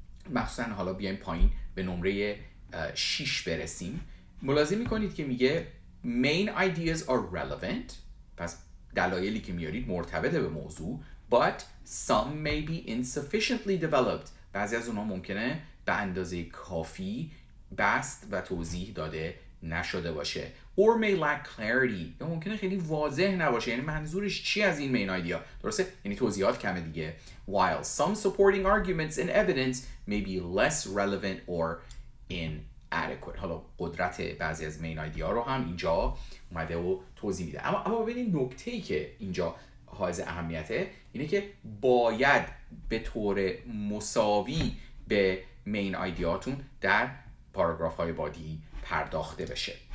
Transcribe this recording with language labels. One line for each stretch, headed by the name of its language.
Persian: مخصوصا حالا بیایم پایین به نمره 6 برسیم، ملاحظه میکنید که میگه
English: main ideas are relevant،
Persian: پس دلایلی که میارید مرتبطه به موضوع،
English: but some may be insufficiently developed،
Persian: بعضی از اونها ممکنه به اندازه کافی بست و توضیح داده نشده باشه.
English: or may lack clarity،
Persian: یا ممکنه خیلی واضح نباشه، یعنی منظورش چی از این main idea، درسته؟ یعنی توضیحات کمه دیگه.
English: while some supporting arguments and evidence may be less relevant or inadequate.
Persian: حالا قدرت بعضی از main idea رو هم اینجا اومده و توضیح میده. اما ببینید نکته‌ای که اینجا حائز اهمیته اینه که باید به طور مساوی به مین آیدیاتون در پاراگراف های بادی پرداخته بشه.